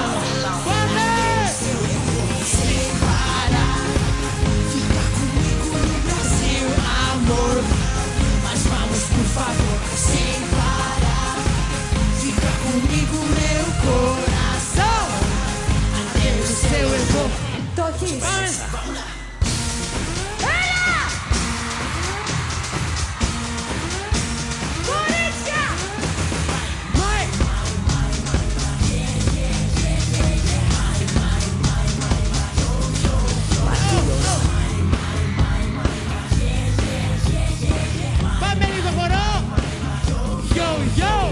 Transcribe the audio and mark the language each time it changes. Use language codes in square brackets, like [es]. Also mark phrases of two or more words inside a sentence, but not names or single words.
[pt] Vamos! Sem parar. Fica comigo no Brasil, amor. Mas vamos, por favor, sem parar. Fica comigo, meu coração. Até o céu eu vou. [el] το έχεις. Vamos! Κορίτσια! Vai! Πάμε λίγο χορό! Yo, yo!